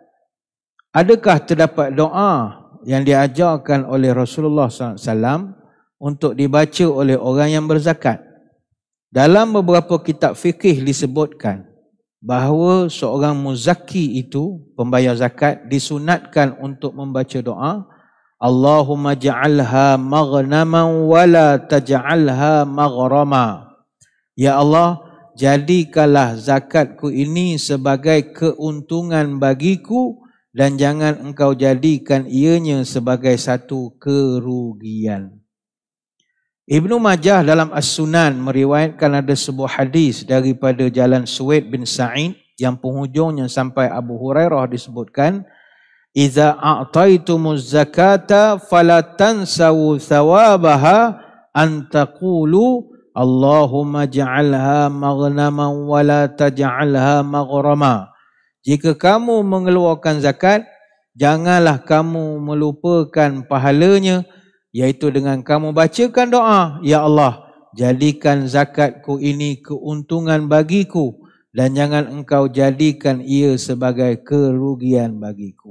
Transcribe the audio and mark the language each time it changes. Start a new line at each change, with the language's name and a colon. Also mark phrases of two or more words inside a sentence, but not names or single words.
Malay: Adakah terdapat doa yang diajarkan oleh Rasulullah SAW untuk dibaca oleh orang yang berzakat? Dalam beberapa kitab fikih disebutkan bahawa seorang muzakki itu, pembayar zakat, disunatkan untuk membaca doa
Arabic: اللهم اجعلها مغنما ولا تجعلها مغرما.
Malay: Ya Allah, jadikanlah zakatku ini sebagai keuntungan bagiku dan jangan engkau jadikan ianya sebagai satu kerugian. Ibnu Majah dalam As-Sunan meriwayatkan ada sebuah hadis daripada jalan Suwaid bin Sa'id yang penghujungnya sampai Abu Hurairah disebutkan,
Arabic: إذا أعطيتم الزكاة فلا تنسوا ثوابها أن تقولوا اللهم اجعلها مغنما ولا تجعلها مغرما.
Malay: Jika kamu mengeluarkan zakat, janganlah kamu melupakan pahalanya, iaitu dengan kamu bacakan doa, Ya Allah, jadikan zakatku ini keuntungan bagiku dan jangan engkau jadikan ia sebagai kerugian bagiku.